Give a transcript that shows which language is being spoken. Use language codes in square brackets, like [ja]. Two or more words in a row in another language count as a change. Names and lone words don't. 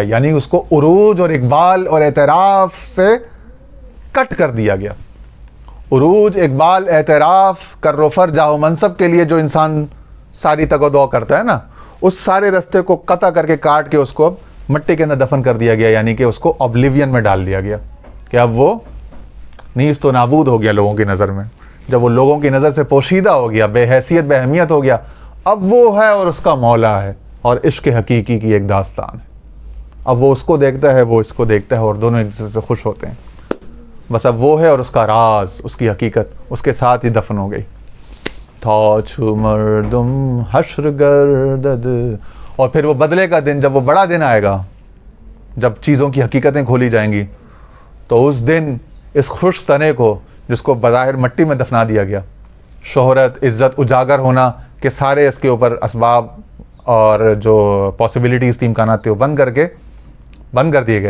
[ur] یعنی اس کو عروج اور اقبال اور اعتراف سے کٹ کر دیا گیا. عروج، اقبال، اعتراف، کر و فر، جاہ و منصب کے لیے جو انسان ساری تگ و دو کرتا ہے نا، اس سارے رستے کو قطع کر کے کاٹ کے اس کو مٹی کے اندر دفن کر دیا گیا. یعنی کہ اس کو اوبلیوین میں ڈال دیا گیا کہ اب وہ نیست و نابود ہو گیا لوگوں کی نظر میں. جب وہ لوگوں کی نظر سے پوشیدہ ہو گیا، بے حیثیت بے اہمیت ہو گیا، اب وہ ہے اور اس کا مولا ہے اور عشق حقیقی کی ایک داستان ہے. اب وہ اس کو دیکھتا ہے، وہ اس کو دیکھتا ہے اور دونوں ایک دوسرے سے خوش ہوتے ہیں. بس اب وہ ہے اور اس کا راز، اس کی حقیقت اس کے ساتھ ہی دفن ہو گئی. [fa] تھا چو مردم حشر گردد. [ur] اور پھر وہ بدلے کا دن، جب وہ بڑا دن آئے گا، جب چیزوں کی حقیقتیں کھولی جائیں گی، تو اس دن اس خوش تنے کو جس کو بظاہر مٹی میں دفنا دیا گیا، شہرت، عزت، اجاگر ہونا کہ سارے اس کے اوپر اسباب اور جو پاسبلٹیز تھی، امکانات تھے، وہ بند کر دیے گئے.